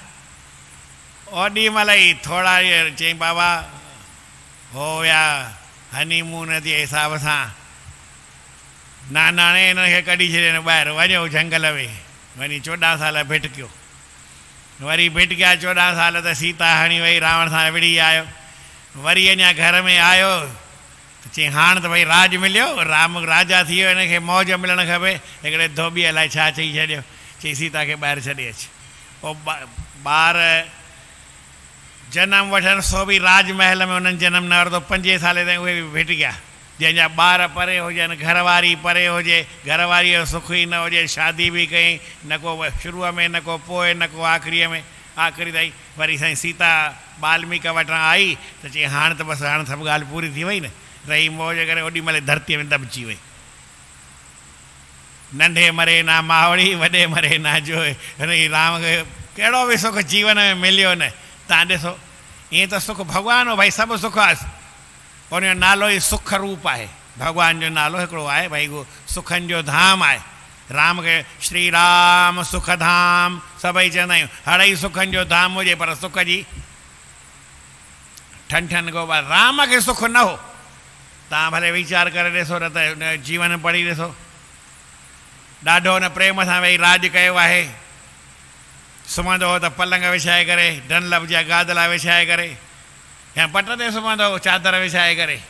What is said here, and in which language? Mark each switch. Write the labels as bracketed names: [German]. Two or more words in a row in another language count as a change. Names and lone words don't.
[Sindhi] ओॾी महिल ई थोरा ॾींहं चई बाबा हो विया हनीमून जे हिसाब सां, नानाणे हिनखे कढी छॾियनि ॿाहिरि, वञो झंगल में। वञी 14 साल भिटकियो। वरी भिटकिया 14 साल त सीता हणी वई, रावण सां विड़ी आयो। वरी अञा घर में आयो त चई हाणे त भई राज मिलियो, राम राजा थी वियो, हिनखे मौज मिलणु खपे। हिकिड़े धोबीअ लाइ छा चई छॾियो? चई सीता खे ॿाहिरि छॾे अचु। पोइ ॿार जनम वठनि, सो बि राजमहल में उन्हनि जनम न वरितो। 5 साले ताईं उहे बि भिटकिया। जंहिंजा ॿार परे हुजनि, घरवारी परे हुजे, घरवारीअ जो सुख ई न हुजे, शादी बि कई न को शुरूअ में, न को पोइ, न को आख़िरीअ में, आख़िरी ताईं। वरी साईं सीता वाल्मीक वटि आई त चई हाणे त बसि, हाणे सभु ॻाल्हि पूरी थी वई न। रही मौज करे ओॾी महिल धरतीअ में दॿिजी वई। नंढे मरे ना मावड़ी, वॾे मरे ना जोए। हिन राम खे कहिड़ो बि सुख जीवन में मिलियो न। तव्हां ॾिसो, ईअं त सुख भॻवानु हो भाई, सभु सुख आहे। उनजो नालो ई सुख रूप आहे। भॻवान जो नालो हिकिड़ो आहे भई, उहो सुखनि जो धाम आहे। राम खे श्री राम सुख धाम सभई चवंदा आहियूं। हड़ई सुखनि जो धाम हुजे पर सुख जी ठन ठन को बार। राम खे सुख न हो। तव्हां भले वीचार करे ॾिसो, न त हुन जीवन पढ़ी ॾिसो। ॾाढो हुन प्रेम सां वेही राज कयो आहे। सुम्हंदो हो त पलंग विछाए करे, डनलप जा गादला विछाए करे, या पट ते सुम्हंदो हो चादर विछाए करे।